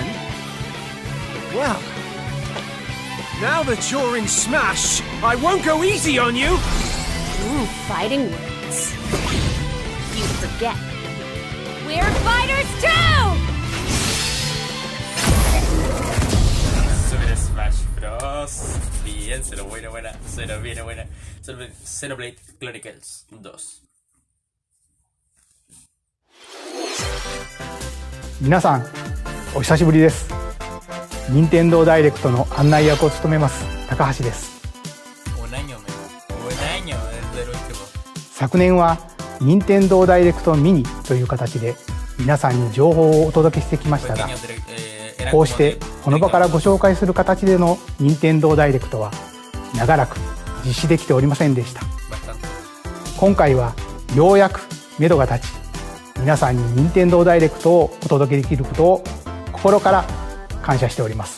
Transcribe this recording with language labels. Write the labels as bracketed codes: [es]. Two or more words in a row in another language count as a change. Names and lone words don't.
[en] Well, now that you're in Smash, I won't go easy on you! Ooh, fighting words. You forget. We're fighters too! Super Smash Bros. [es] Bien, se lo buena, se lo viene buena. Xenoblade Chronicles 2. [ja] 皆さんお久しぶりです。任天堂ダイレクトの案内役を務めます高橋です。 [es] Un año desde el último. [ja] 昨年は任天堂ダイレクトミニという形で皆さんに情報をお届けしてきましたが、こうしてこの場からご紹介する形での任天堂ダイレクトは長らく実施できておりませんでした。今回はようやく目処が立ち、皆さんに任天堂ダイレクトをお届けできることを心から感謝しております。